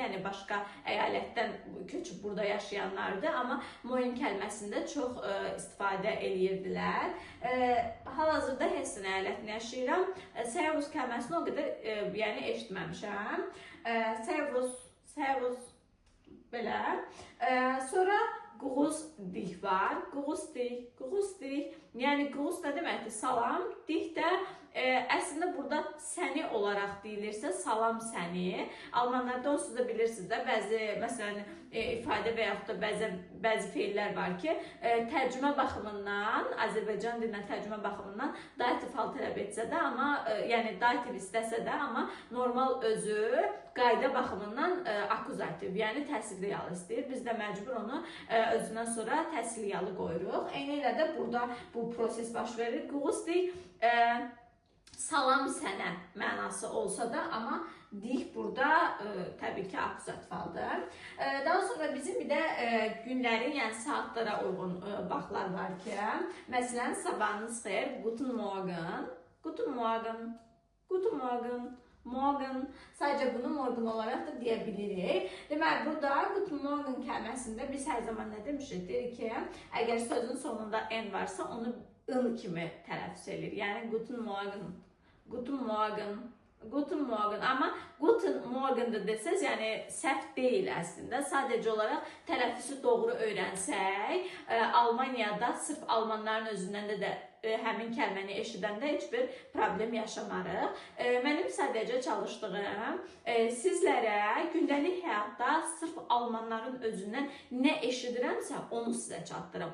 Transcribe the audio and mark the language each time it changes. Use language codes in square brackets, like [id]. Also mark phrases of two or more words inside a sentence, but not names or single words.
[az] Yəni, başqa əyalətdən köçüb burada yaşayanlardır. Amma moin kəlməsində çox istifadə eləyirdilər. Hal-hazırda Hessen əyalətində yaşayıram. Servus kəlməsini o qədər eşitməmişəm. [de] Servus, servus, belə. Sonra Grüß dich var. Grüß dich, Grüß dich. [az] Yəni, Grüß də deməkdir salam, dich də əslində burada səni olaraq deyilirsə, salam səni. Almanlarda onsuz da bilirsiniz də, bəzi, məsələn, ifadə və yaxud da bəzi feillər var ki, tərcümə baxımından, Azərbaycan dilinə tərcümə baxımından dativ hal tələb etsə də, amma, yəni dativ istəsə də, amma normal özü qayda baxımından akuzativ, yəni təsirli yalı istəyir. Biz də məcbur onu özündən sonra təsirli yalı qoyuruq. Eyni ilə də burada bu proses baş verir. [de] Grüß dich, [az] salam sənə mənası olsa da, amma dih burada təbii ki, akuzativ haldır. Daha sonra bizim bir də günlərin, yəni saatlara uyğun vaxtlar var ki, məsələn, sabahınız xeyir, [de] guten morgen, guten morgen, guten morgen, morgen. [az] Sadəcə bunu morgen olaraq da deyə bilirik. Deməli, burada [de] guten morgen [az] kəlməsində biz hər zaman nə demişik? Deyirik ki, əgər sözün sonunda n varsa, onu ın kimi tələffüz edir. Yəni, [de] guten morgen, guten morgen, guten morgen. [az] Amma [de] guten morgen [az] da desəz, yəni səhv deyil əslində. Sadəcə olaraq tələffüzü doğru öyrənsək, Almaniyada sırf almanların özündən də həmin kəlməni eşidəndə heç bir problem yaşamarıq. Mənim sadəcə çalışdığım sizlərə gündəlik həyatda sırf almanların özündən nə eşidirəmsə onu sizə çatdırım.